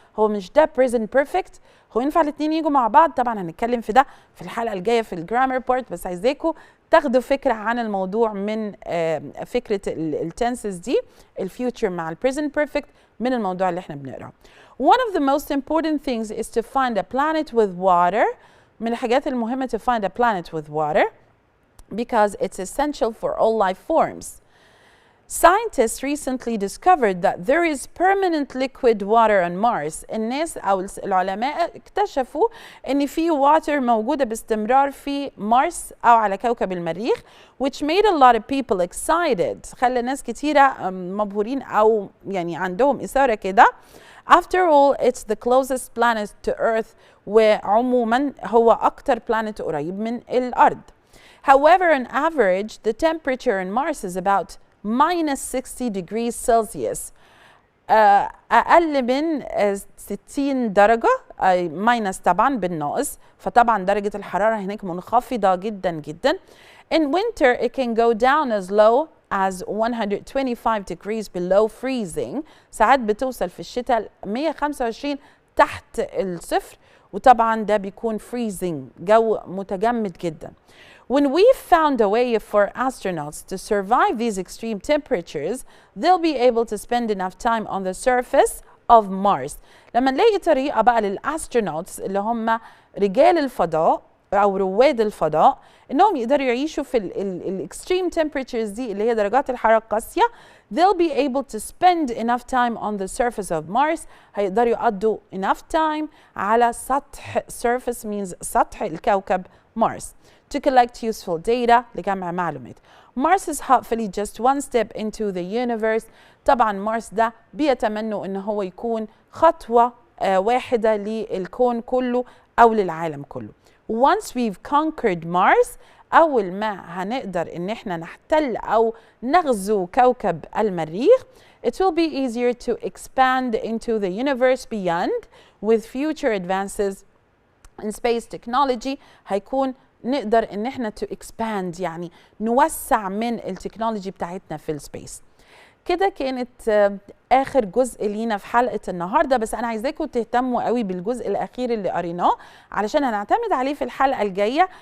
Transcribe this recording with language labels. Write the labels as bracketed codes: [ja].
[ar] هو مش ده present perfect؟ هو ينفع الاثنين يجوا مع بعض؟ طبعا هنتكلم في ده في الحلقة الجاية في الجرامر بارت، بس عايزاكم تاخدوا فكرة عن الموضوع من فكرة التنسز دي، الفيوتشر مع البريزنت بيرفكت، من الموضوع اللي احنا بنقراه. [en] One of the most important things is to find a planet with water. [ar] من الحاجات المهمة [en] to find a planet with water because it's essential for all life forms. Scientists recently discovered that there is permanent liquid water on Mars. [ar] الناس أو العلماء اكتشفوا إن في water موجودة باستمرار في مارس أو على كوكب المريخ, [en] which made a lot of people excited. [ar] خلى ناس كتيرة مبهورين أو يعني عندهم إثارة كده. [en] After all, it's the closest planet to Earth, [ar] وعموما هو أكتر planet قريب من الأرض. [en] However, on average, the temperature on Mars is about minus 60 degrees Celsius. [ar] أقل من 60 درجة minus طبعا بالناقص, فطبعا درجة الحرارة هناك منخفضة جدا جدا. [en] In winter, it can go down as low as 125 degrees below freezing. [ar] ساعات بتوصل في الشتاء 125 تحت الصفر, وطبعا ده بيكون freezing, جو متجمد جدا. [en] When we've found a way for astronauts to survive these extreme temperatures, they'll be able to spend enough time on the surface of Mars. [ar] لما نلاقي طريقة بقى للأسترونوتس اللي هم رجال الفضاء أو رواد الفضاء إنهم يقدروا يعيشوا في [en] extreme temperatures [ar] دي اللي هي درجات الحرارة القاسية, [en] they'll be able to spend enough time on the surface of Mars. [ar] هيقدروا يقضوا [en] enough time [ar] على سطح, [en] surface means [ar] سطح الكوكب Mars, [en] to collect useful data, [ar] لجمع معلومات. [en] Mars is hopefully just one step into the universe. [ar] طبعا مارس ده بيتمنوا ان هو يكون خطوة واحدة للكون كله او للعالم كله. [en] Once we've conquered Mars, [ar] اول ما هنقدر ان احنا نحتل او نغزو كوكب المريخ, [en] it will be easier to expand into the universe beyond. With future advances in space technology, [ar] هيكون نقدر ان احنا [en] to expand, [ar] يعني نوسع من التكنولوجي بتاعتنا في السبيس. كده كانت اخر جزء لينا في حلقة النهاردة, بس انا عايزاكم تهتموا قوي بالجزء الاخير اللي قريناه علشان هنعتمد عليه في الحلقة الجاية.